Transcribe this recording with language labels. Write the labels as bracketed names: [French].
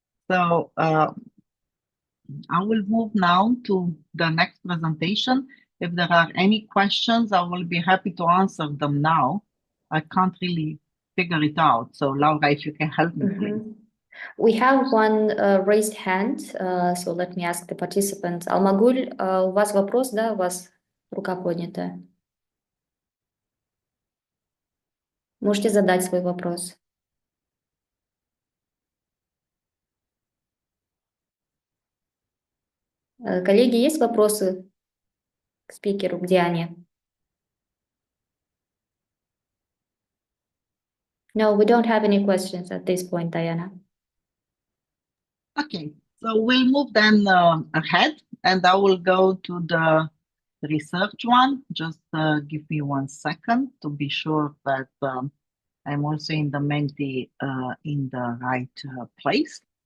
[English] So I will move now to the next presentation. If there are any questions, I will be happy to answer them now. I can't really figure it out. So Laura, if you can help me, please. We have one raised hand, so let me ask the participant. [Russian] Алмагуль, у вас вопрос, да? У вас рука поднята. Можете задать свой вопрос. Коллеги, есть вопросы к спикеру, к Диане? [English] No, we don't have any questions at this point, Diana. Okay, so we'll move then ahead, and I will go to the research one. Just give me 1 second to be sure that I'm also in the Menti in the right place.